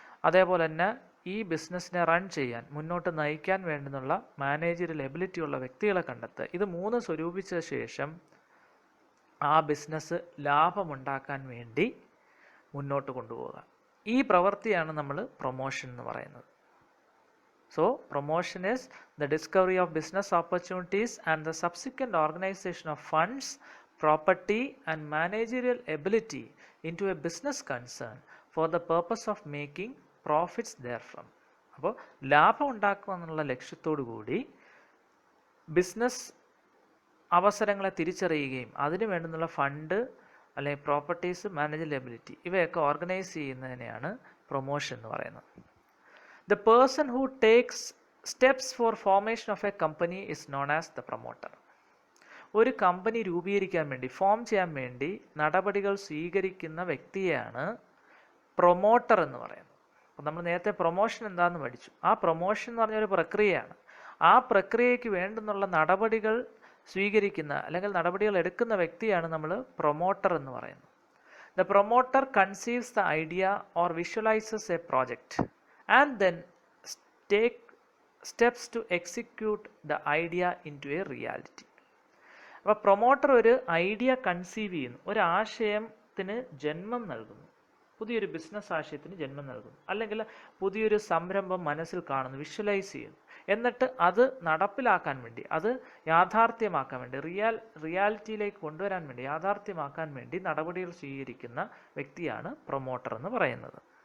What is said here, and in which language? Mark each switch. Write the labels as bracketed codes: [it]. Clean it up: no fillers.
[ml] അതേപോലെ തന്നെ ഈ ബിസിനസ്സിനെ റൺ ചെയ്യാൻ, മുന്നോട്ട് നയിക്കാൻ വേണ്ടുന്നുള്ള മാനേജറിയൽ എബിലിറ്റി ഉള്ള വ്യക്തികളെ കണ്ടെത്തുക. ഇത് 3 സ്വരൂപിച്ച ശേഷം ആ ബിസിനസ് ലാഭമുണ്ടാക്കാൻ വേണ്ടി മുന്നോട്ട് കൊണ്ടുപോകുക. ഈ പ്രവൃത്തിയാണ് നമ്മൾ പ്രൊമോഷൻ എന്ന് പറയുന്നത്. [en] So, promotion is the discovery of business opportunities and the subsequent organization of funds, property and managerial ability into a business concern for the purpose of making profits therefrom. [ml] അപ്പോൾ ലാഭം ഉണ്ടാക്കുക എന്നുള്ള ലക്ഷ്യത്തോടു കൂടി ബിസിനസ് അവസരങ്ങളെ തിരിച്ചറിയുകയും അതിന് വേണ്ടുന്നുള്ള ഫണ്ട് അല്ലെങ്കിൽ properties, managerial ability ഇവയൊക്കെ ഓർഗനൈസ് ചെയ്യുന്നതിനെയാണ് പ്രൊമോഷൻ എന്ന് പറയുന്നത്. [en] The person who takes steps for formation of a company is known as the promoter. [ml] ഒരു കമ്പനി രൂപീകരിക്കാൻ വേണ്ടി, ഫോം ചെയ്യാൻ വേണ്ടി നടപടികൾ സ്വീകരിക്കുന്ന വ്യക്തിയെയാണ് പ്രൊമോട്ടർ എന്ന് പറയുന്നത്. അപ്പോൾ നമ്മൾ നേരത്തെ പ്രൊമോഷൻ എന്താണെന്ന് പഠിച്ചു. ആ പ്രൊമോഷൻ എന്ന് പറഞ്ഞൊരു പ്രക്രിയയാണ്. ആ പ്രക്രിയയ്ക്ക് വേണ്ടുന്നുള്ള നടപടികൾ സ്വീകരിക്കുന്ന അല്ലെങ്കിൽ നടപടികൾ എടുക്കുന്ന വ്യക്തിയാണ് നമ്മൾ പ്രൊമോട്ടർ എന്ന് പറയുന്നത്. [en] The promoter conceives the idea or visualizes a project and then take steps to execute the idea into a reality. [ml] അപ്പോൾ പ്രൊമോട്ടർ ഒരു ഐഡിയ കൺസീവ് ചെയ്യുന്നു, ഒരു ആശയത്തിന് ജന്മം നൽകുന്നു, പുതിയൊരു ബിസിനസ് ആശയത്തിന് ജന്മം നൽകുന്നു, അല്ലെങ്കിൽ പുതിയൊരു സംരംഭം മനസ്സിൽ കാണുന്നു, വിഷ്വലൈസ് ചെയ്യുന്നു, എന്നിട്ട് അത് നടപ്പിലാക്കാൻ വേണ്ടി, അത് യാഥാർത്ഥ്യമാക്കാൻ വേണ്ടി, റിയാലിറ്റിയിലേക്ക് കൊണ്ടുവരാൻ വേണ്ടി, യാഥാർത്ഥ്യമാക്കാൻ വേണ്ടി നടപടികൾ സ്വീകരിക്കുന്ന വ്യക്തിയാണ് പ്രൊമോട്ടർ എന്ന് പറയുന്നത്.